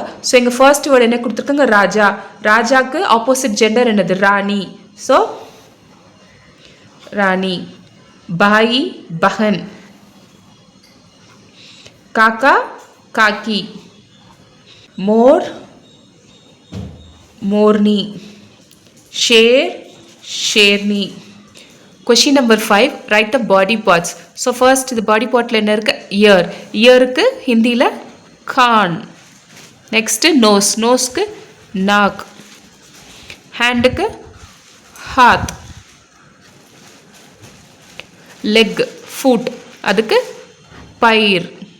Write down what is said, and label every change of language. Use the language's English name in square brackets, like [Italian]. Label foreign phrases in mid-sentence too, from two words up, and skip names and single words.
[Tamil] ஸோ எங்கள் [English] first word [Tamil] என்ன கொடுத்துருக்காங்க? ராஜா. ராஜாக்கு [English] opposite gender [Tamil] என்னது? ராணி. ஸோ ராணி. [Hindi] भाई, बहन. काका, काकी. மோர், मोरनी. शेर, शेरनी. [English] question number 5, write the body parts. so first the body part [Tamil] என்ன இருக்கு? இயர். இயருக்கு ஹிந்தில கான். [English] next nose. [Tamil] நோஸ்க்கு நாக். ஹேண்டுக்கு ஹாத். [English] leg, foot, [Tamil] அதுக்கு பயிர்.